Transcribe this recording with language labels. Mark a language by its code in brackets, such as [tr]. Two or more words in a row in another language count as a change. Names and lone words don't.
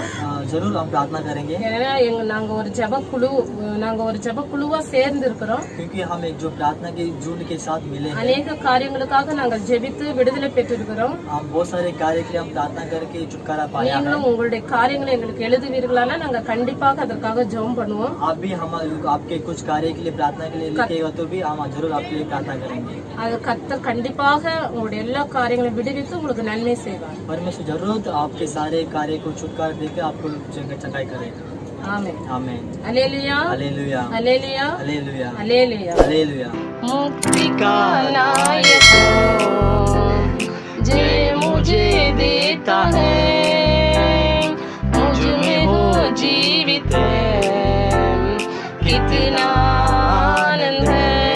[hi] जरूर हम प्रार्थना करेंगे, [ta] ஏன்னா நாங்க ஒரு ஜெப குழுவா சேர்ந்து இருக்கிறோம். [hi] क्योंकि हम एक जो प्रार्थना के झुंड के साथ मिले हैं। [ta] அநேக காரியங்களுக்காக நாங்கள் ஜெபித்து விடுதலை பெற்றிருக்கிறோம். [hi] हम बहुत सारे कार्य के लिए हम प्रार्थना करके छुटकारा पाया है। [ta] நீங்களும் உங்களுடைய காரியங்களை எங்களுக்கு எழுதுவீர்களானா நாங்க கண்டிப்பாக அதற்காக ஜெபம் பண்ணுவோம். [hi] आप भी हम आपके कुछ कार्य के लिए प्रार्थना के लिए लिखेगा तो भी हम जरूर आपके लिए प्रार्थना करेंगे। [ta] அது கர்த்தர் கண்டிப்பாக உங்களுடைய எல்லா காரியங்களையும் விடுவித்து உங்களுக்கு நன்மை செய்வார். [hi] परमेश्वर जरूर आपके सारे कार्य को छुटकारा देकर आपको चंगाई करेगा। [ta] ஆமென். [hi] आमीन। हालेलुया, हालेलुया, हालेलुया, हालेलुया, हालेलुया, हालेलुया। मुक्ति का नायक जे मुझे देता है, मुझ में हो जीवित है, कितना आनंद है।